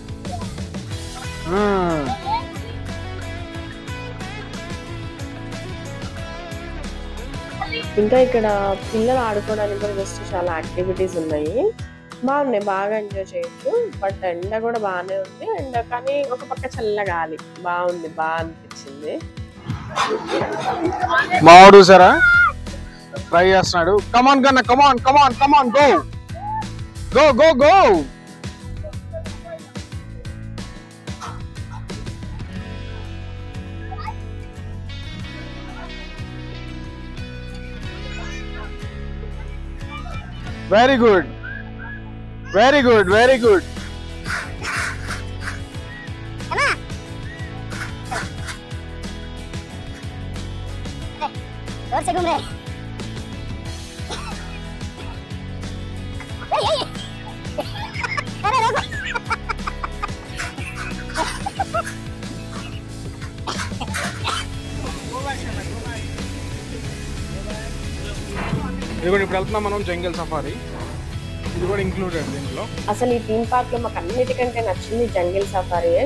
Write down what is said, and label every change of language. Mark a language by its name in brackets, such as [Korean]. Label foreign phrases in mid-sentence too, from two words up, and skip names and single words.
[Telugu] ఇంకా ఇక్కడ పిల్లలు ఆడుకోవడానికి కూడా జస్ట్ చాలా యాక్టివిటీస్ ఉన్నాయి. బాగున్నాయి, బాగా ఎంజాయ్ చేయొచ్చు. బట్ ఎండ కూడా బాగానే ఉంది. ఎండ కానీ ఒక పక్క చల్ల గాలి బాగుంది, బాగా అనిపించింది. మావాడు చూసారా, ట్రై చేస్తున్నాడు. [English] come on kanna, come on come on come on go. go go go. very good, very good, very good. [Hindi] जोर से घूम रहे अरे देखो [Telugu] ఇది కూడా ఇప్పుడు వెళ్తున్నాం మనం [English] jungle safari. [Telugu] ఇది కూడా ఇంక్లూడెడ్ దీంట్లో. అసలు ఈ [English] theme park [Telugu] లో మాకు అన్నిటికంటే నచ్చింది [English] jungle safariye.